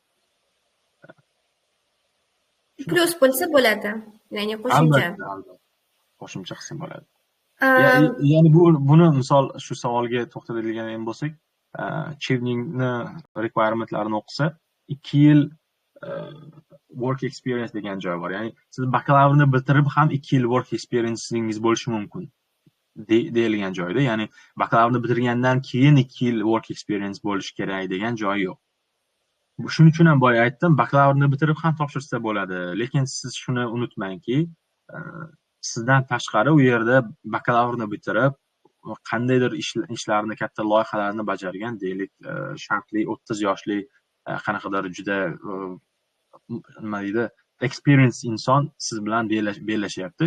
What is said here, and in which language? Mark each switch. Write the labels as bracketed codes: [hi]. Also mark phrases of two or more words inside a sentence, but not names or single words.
[uz] Plus bo'lsa bo'ladi, ya'ni qo'shimcha. Albatta, qo'shimcha qilsa bo'ladi. Ya'ni buni misol shu savolga to'xtaladigan bo'lsak, Chivningni requirementlarini o'qisa, 2 yil [en] work experience [uz] degan joy bor. Ya'ni siz bakalavrni bitirib ham 2 yil [en] work experience'ingiz [uz] bo'lishi mumkin deyilgan joyda. Ya'ni bakalavrni bitirgandan keyin 2 yil [en] work experience [uz] bo'lishi kerak degan joyi yo'q. Shuning uchun ham boya aytdim, bakalavrni bitirib ham topshirsa bo'ladi. Lekin siz shuni unutmangki, sizdan tashqari u yerda bakalavrni bitirib qandaydir ishlarni, katta loyihalarni bajargan, deylik, shartli 30 yoshli qanaqadir juda nima deydi, experience inson siz bilan bellashyapti.